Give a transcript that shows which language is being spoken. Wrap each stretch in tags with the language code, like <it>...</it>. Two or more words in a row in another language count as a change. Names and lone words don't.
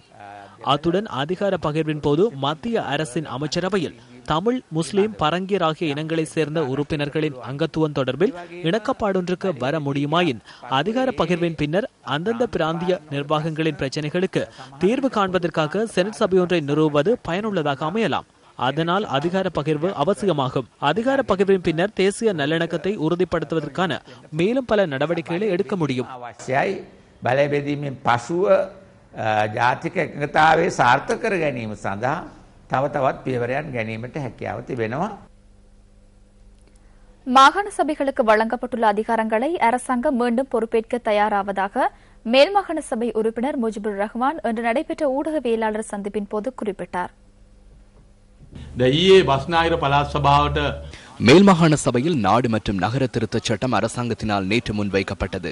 <ta>அத்துடன் அதிகார பகிர்வின் போது மத்திய அரசின் அமைச்சரவையில் தமிழ், முஸ்லிம், பரங்கியர் ஆகிய இனங்களைச் சேர்ந்த உறுப்பினர்களின் அங்கத்துவம் தொடர்பில் இணக்கப்பாடொன்றுக்கு வர முடியுமாயின் அதிகார பகிர்வின் பின்னர் அந்தந்த பிராந்திய நிர்வாகங்களின் பிரச்சினைகளுக்கு தீர்வு காண்பதற்காக செனட் சபையொன்றை நிறுவுவது பயனுள்ளதாக அமையலாம். அதனால் அதிகார பகிர்வு அவசியமாகும். அதிகார பகிர்வின் பின்னர் தேசிய நல்லிணக்கத்தை உறுதிப்படுத்துவதற்கான மேலும் பல நடவடிக்கைகளை எடுக்க முடியும்.</ta> <si>බලබෙදීමෙන් පසුව ජාතික එකඟතාවයේ සාර්ථක කර ගැනීම සඳහා තව තවත් පියවරයන් ගැනීමට හැකියාව තිබෙනවා.</si> <ta>மாகாண சபைகளுக்கு வழங்கப்பட்டுள்ள அதிகாரங்களை அரசாங்கம் மீண்டும் பொறுப்பேற்க தயாராவதாக மேல் மாகாண சபை உறுப்பினர் முஜிபுர் ரஹ்மான் இன்று நடைபெற்ற ஊடகவியலாளர் சந்திப்பின் போது குறிப்பிட்டார். மேல் மாகாண சபையில் நாடு மற்றும் நகர திருத்தச் சட்டம் அரசாங்கத்தினால் நேற்று முன்வைக்கப்பட்டது.</ta>